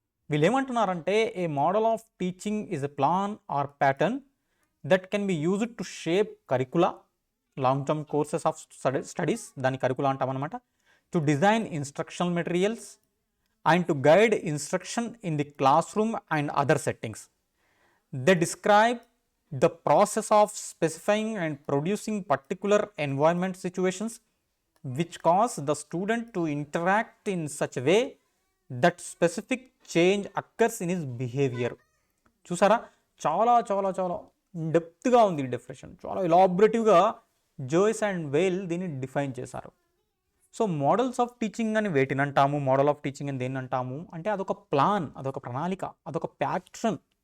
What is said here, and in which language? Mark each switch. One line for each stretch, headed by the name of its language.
Telugu: వీళ్ళు ఏమంటున్నారంటే,
English: a model of teaching is a plan or pattern that can be used to shape curricula, long term courses of studies,
Telugu: దాని కరికులా అంటాం అనమాట,
English: To design instructional materials and to guide instruction in the classroom and other settings. They describe the process of specifying and producing particular environment situations which cause the student to interact in such a way that specific change occurs in his behavior.
Telugu: చూసారా, చాలా చాలా చాలా డెప్త్గా ఉంది ఈ definition, చాలా ఎలాబరేటివ్గా జోయిస్ and వేల్ దీన్ని define చేశారు. సో మోడల్స్ ఆఫ్ టీచింగ్ అని వేటిని అంటాము, మోడల్ ఆఫ్ టీచింగ్ అని దేన్ని అంటాము అంటే, అదొక ప్లాన్, అదొక ప్రణాళిక, అదొక ప్యాట్రన్.